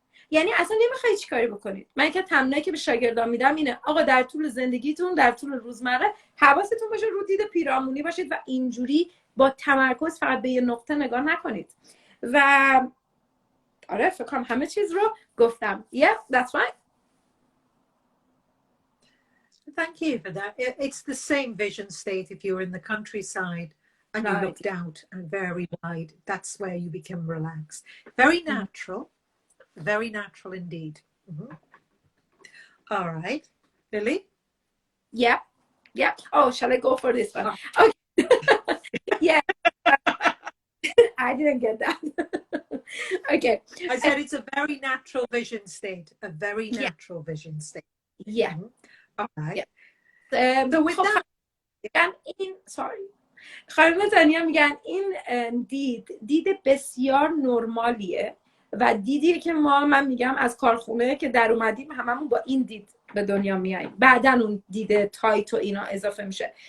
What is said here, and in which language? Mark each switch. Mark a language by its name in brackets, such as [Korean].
[Persian] یعنی اصلا نمیخوای چی کاری بکنید. من که تمرینی که به شاگردان میدم اینه آقا در طول زندگیتون، در طول روزمره حواستون باشه رو دید پیرامونی باشید و اینجوری با تمرکز فقط به یه نقطه نگاه نکنید. و آره فکر کنم همه چیز رو گفتم. [English] Yeah, that's right. Thank you for that. It's the same vision state if you're in the countryside and you looked out and very wide. That's where you become relaxed. Very natural. Very natural indeed. Mm-hmm. All right. Lily? Yeah. Yeah. Oh, shall I go for this one? Okay. Yeah. I didn't get that. Okay. I said it's a very natural vision state. A very natural vision state. Yeah. Mm-hmm. Okay. So with that, [Persian] خانم تانیا میگن این دید بسیار نرمالیه و دیدیه که من میگم از کارخونه که در اومدیم هممون با این دید به دنیا میاییم، بعدن اون دید تایت و اینا اضافه میشه